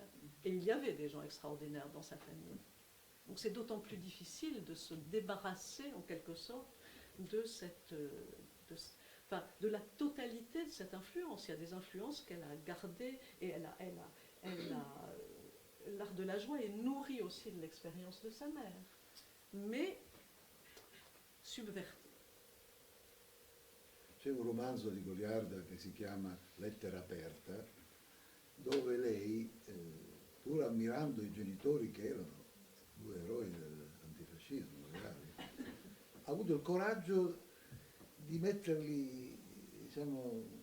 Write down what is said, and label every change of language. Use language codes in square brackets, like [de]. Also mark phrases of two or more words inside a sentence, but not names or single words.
[fr] Et il y avait des gens extraordinaires dans sa famille. Donc c'est d'autant plus difficile de se débarrasser en quelque sorte de de la totalité de cette influence. Il y a des influences qu'elle a gardées et l'art de la joie est nourri aussi de l'expérience de sa mère, mais subverti. [it] C'è un romanzo di Goliarda che si chiama Lettera aperta, dove lei, pur ammirando i genitori che erano due eroi dell'antifascismo, ha avuto il coraggio di metterli, diciamo,